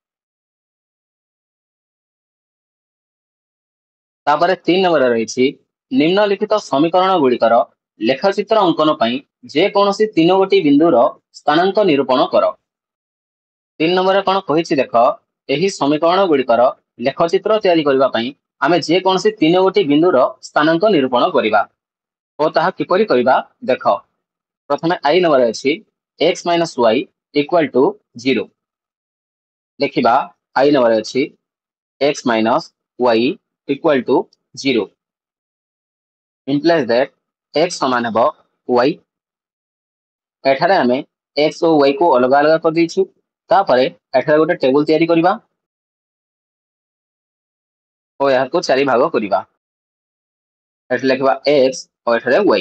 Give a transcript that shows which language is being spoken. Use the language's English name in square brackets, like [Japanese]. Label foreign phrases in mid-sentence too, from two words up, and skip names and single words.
[Odia] ତାପରେ 3 ନମ୍ବରରେ ରହିଛି ନିମ୍ନଲିଖିତ ସମୀକରଣ ଗୁଡ଼ିକର ଲେଖଚିତ୍ର ଅଙ୍କନ ପାଇଁ ଯେକୌଣସି 3ଗୋଟି ବିନ୍ଦୁର ସ୍ଥାନାଙ୍କ ନିରୂପଣ କର। 3 ନମ୍ବରରେ କ'ଣ କହିଛି ଦେଖ, ଏହି ସମୀକରଣ ଗୁଡ଼ିକର ଲେଖଚିତ୍ର ତିଆରି କରିବା ପାଇଁ ଆମେ ଯେକୌଣସି 3ଗୋଟି ବିନ୍ଦୁର ସ୍ଥାନାଙ୍କ ନିରୂପଣ କରିବା। ଓ ତାହା କିପରି କରିବା ଦେଖ, ପ୍ରଥମେ I ନମ୍ବରରେ ଅଛି x - y [English] equal to [Odia] 0। ଦେଖିବା I ନମ୍ବରରେ ଅଛି x - y [English] equal to 0 implies that [Odia] x ସମାନ ହେବ y। ଏଠାରେ ଆମେ x ଓ y କୁ ଅଲଗା ଅଲଗା କରିଦେଇଛୁ। ତାପରେ ଏଠାରେ ଗୋଟେ ଟେବୁଲ ତିଆରି କରିବା ଓ ଏହାକୁ 4 ଭାଗ କରିବା। ଏଠି ଲେଖିବା x ଓ ଏଠାରେ y।